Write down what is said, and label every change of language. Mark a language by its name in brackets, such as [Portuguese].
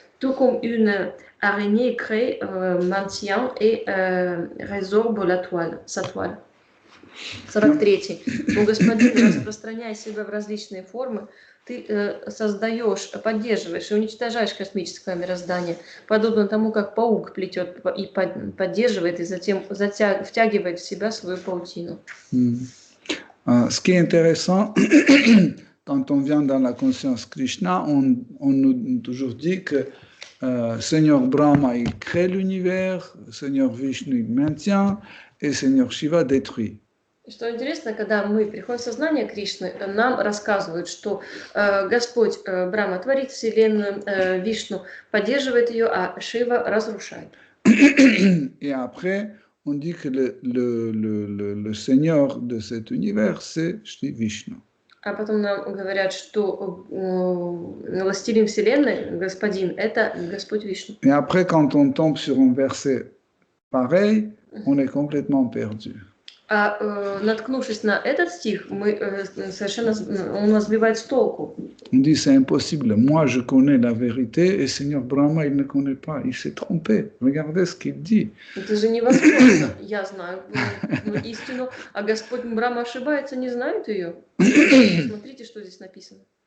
[French] Tout comme une araignée crée, maintient et résorbe sa toile. 43. [Russian] О Господин, распространяя себя в различные формы, ты создаешь, поддерживаешь и уничтожаешь космическое мироздание, подобно тому, как паук плетет и поддерживает, и затем втягивает в себя свою паутину. [French] Ce qui est intéressant, quand on vient dans la conscience Krishna, on nous toujours dit que Seigneur Brahma, il crée l'univers, Seigneur Vishnu, il maintient, et Seigneur Shiva détruit. [Russian] Что интересно, когда мы приходим в сознание Кришны, нам рассказывают, что Господь Брахма творит Вселенную, Вишну поддерживает ее, а Шива разрушает. [French] Et après, on dit que le Seigneur de cet univers, c'est Shri Vishnu. [Russian] А потом нам говорят, что властелин Вселенной, Господин, это Господь Вишну. [French] Et après, quand on tombe sur un verset pareil, on est complètement perdu. [Russian] А наткнувшись на этот стих, мы он нас сбивает с толку. [French] On dit c'est impossible. Moi, je connais la vérité et Seigneur Brahma, il ne connaît pas. Il s'est trompé. Regardez ce qu'il dit. [Russian] Это же невозможно. Я знаю истину, а Господь Брахма ошибается, не знает ее. Смотрите, что здесь написано.